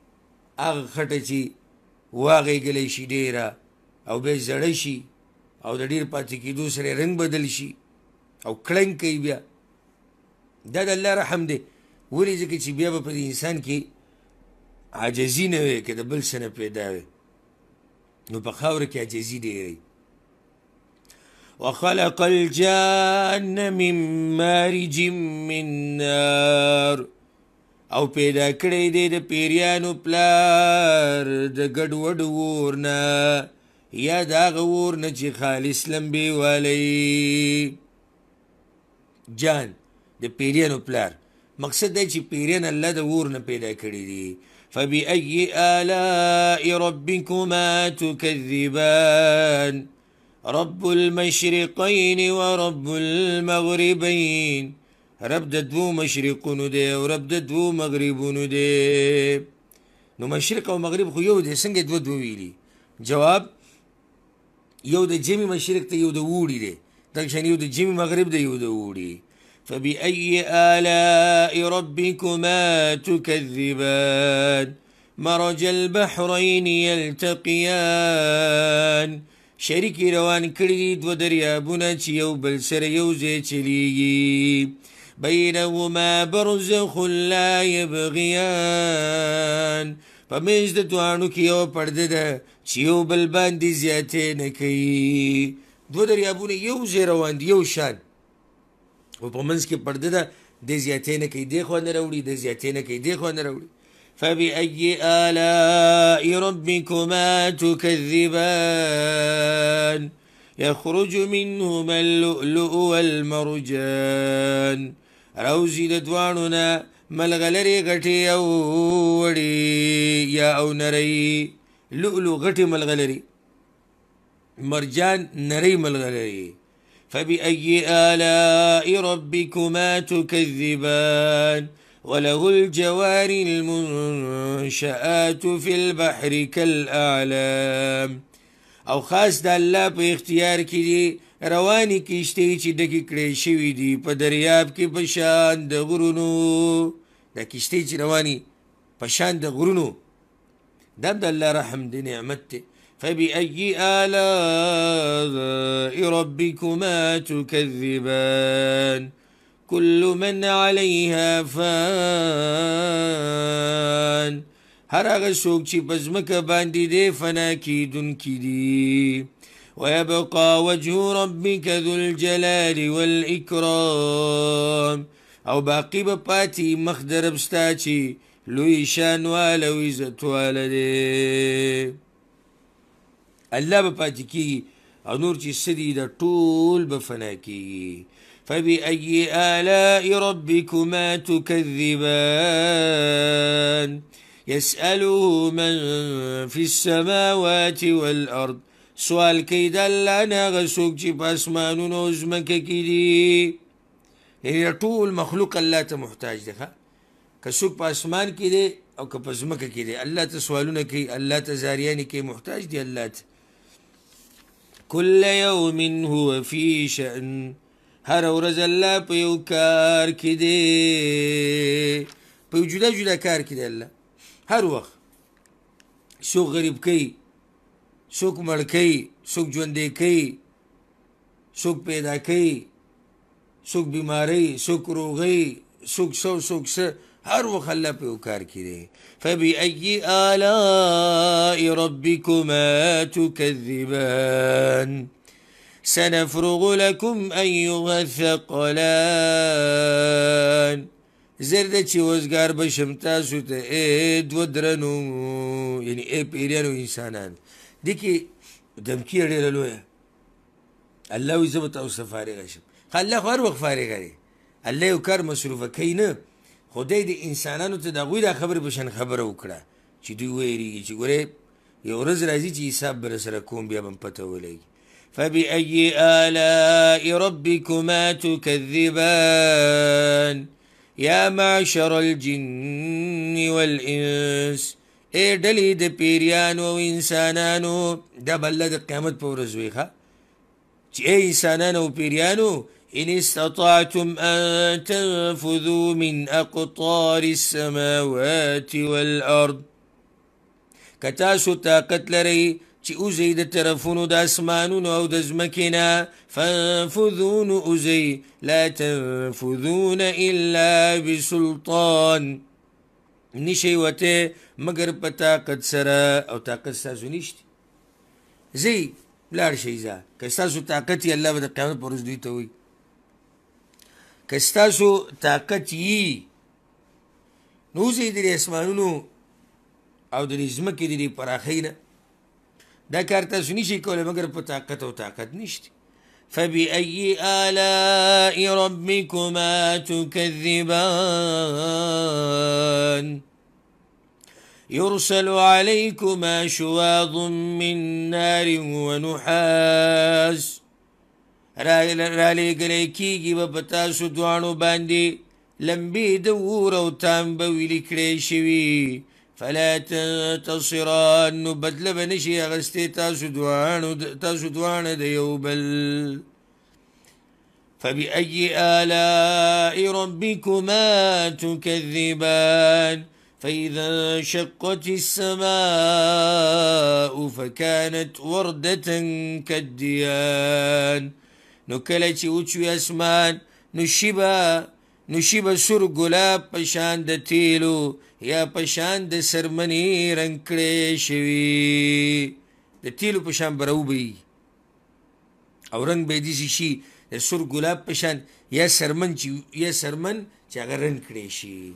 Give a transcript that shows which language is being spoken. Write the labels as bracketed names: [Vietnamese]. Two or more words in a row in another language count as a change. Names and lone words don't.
[Pashto] هغه خټه چې واغېږلی شي ډېره او بیا زړه شي او د ډېر پاتې کېدو سره رنګ بدل شي او کړنګ کوي بیا. دا د الله رحم دی. ولې ځکه چې بیا به په انسان کې عاجزي نه وي که د بل څه نه پیدا وي نو په خاوره کې عاجزي ډېره. [Arabic] وخلق الجان من مارج من نار [Pashto] او پیدا کړی دی د پیریانو پلار د ګډوډ اور نه یا د هغه اور نه چې خالص لمبې والی جان د پیریانو پلار مقصد دی چې پیریان الله د اور نه پیدا کړي دي فبأي [Arabic] آلاء ربكما تكذبان رب المشرقين ورب المغربين [Pashto] رب د دوو مشرقونو دی او رب د دوو مغربونو دی نو مشرق او مغرب خو یو دی څنګه دوه ویلي جواب یو د جمی مشرق ته یو د اوړي دی دغه شان یو د جمی مغرب دی یو د اوړي [Arabic] فبأي آلاء ربكما تكذبان مرج البحرين [Pashto] يلتقيان شریکی روان کړي دي دوه دریابونه چې یو بل سره یو ځای چلیږي [Arabic] بینهما برزخ لا [Pashto] یبغیان په منځ د دواړو کې یو پرده ده چې یو بل باندې زیاتې نه کوي دوه دریابونه یو ځای روان دي یو شان او په منځ کې پرده ده د زیاتې نه کوي دې خوا نه راوړي د زیاتې نه کوي دې خوا نه راوړي [Arabic] فبأي آلاء ربكما تكذبان يخرج منهما اللؤلؤ والمرجان [Pashto] روزي د دواړو نه ملغلرې غټې او وړې یا او نرۍ لؤلؤ غټې ملغلرې مرجان نرۍ ملغلرې [Arabic] فبأي آلاء ربكما تكذبان وله الجوار المنشآت في البحر كالأعلام [Pashto] او خاص د الله په اختیار کې دي رواني کشتۍ چې ډکې کړې شوي دي په دریاب کې په شان د غرونو دا کشتۍ چې رواني په شان د غرونو دا د الله رحم دی نعمت دی فبأي [Arabic] آلاء ربكما تكذبان كل من عليها فان [Pashto] هر هغه څوک چې په ځمکه باندې دی فنا کیدونکي دي [Arabic] ويبقى وجه ربك ذو الجلال والإكرام [Pashto] او باقي به پاتې مخ د رب ستا چې لوی شان واله او عزت واله دی الله به پاتې کېږي او نور چې څه دي د ټول به فنا کېږي [Arabic] فبأي آلاء ربكما تكذبان يسأله من في السماوات والأرض [Pashto] سوال کوي د الله نه هغه څوک چې په اسمانونو او ځمکه کې دي یعنې ټول مخلوق الله ته محتاج دی که څوک په اسمان کې دی او که په ځمکه کې دی الله ته سوالونه کوي الله ته زاریانې کوي محتاج دی الله ته [Arabic] كل يوم هو في شأن [Pashto] هر ورځ الله په یو کار کې دی په جدا جدا کار کې دی الله هر وخت څوک غریب کوي څوک مړ کوي څوک ژوندی کوي څوک پیدا کوي څوک بیماری څوک روغی څوک څوک هر وخت الله په یو کار کې دی [Arabic] فبأي آلاء ربكما تكذبان سنفرغ لكم أيها [Pashto] الثقلان زرده چې وزګار بشم تاسو ته ای دوه درنو یعنی ای پیریانو انسانان دې کې دمکي ډېره لویه الله وایي زه به تاسو ته فارغه شم الله خو هر وخت فارغه دی الله یو کار مصروفه کوي نه خدای د انسانانو ته د هغوی دا خبرې په شان خبره وکړه چې دوی ویرېږي چې ګورې یو ورځ راځي چې حساب به راسره کوم بیا به م پته ولګي [Arabic] فبأي آلاء ربكما تكذبان يا معشر الجن والإنس [Pashto] اے ډلې د پیریانو او انسانانو دا بله د قیامت په ورځ وي ښه چې ای انسانانو او پیریانو [Arabic] إن استطعتم أن تنفذوا من أقطار السماوات والأرض [Pashto] كتاسو طاقت لري چې اوزئ د طرفونو د اسمانونو او د ځمکې نه فانفذوا نو اوزئ [Arabic] لا تنفذون إلا بسلطان [Pashto] نشئ وته مگر په طاقت سره او طاقت ستاسو نشته زی لاړ شئ ځه که ستاسو طاقت یې الله به د قیامت په ورځ دوی ته وایي که ستاسو طاقت یي نو وځئ د دې اسمانونو او د دې ځمکې د دې پراخۍ نه دا کار تاسو نشئ کولی مګر په طاقت او طاقت نشته. [Arabic] فبأي آلاء ربكما تكذبان يرسل عليكما شواظ من نار [Pashto] ونحاس رالیږلی کیږي به په تاسو دواړو باندې لمبې د اور او تام به ویلې کړی شوي [Arabic] فلا تنتصران [Pashto] نو بدله به نشي اخیستی تاسو دواړه د یو بل. [Arabic] فبأي آلاء ربكما تكذبان فإذا انشقت السماء فكانت وردة كالديان [Pashto] نو کله چې وچوي اسمان نو شي به سور ګلاب په شان د تیلو یا په شان د سرمنې رنګ کړی شوي د تیلو په شان به راوبهیږي او رنګ به یې داسې شي د سور ګلاب په شان یا سرمن چې هغه رنګ کړی شي.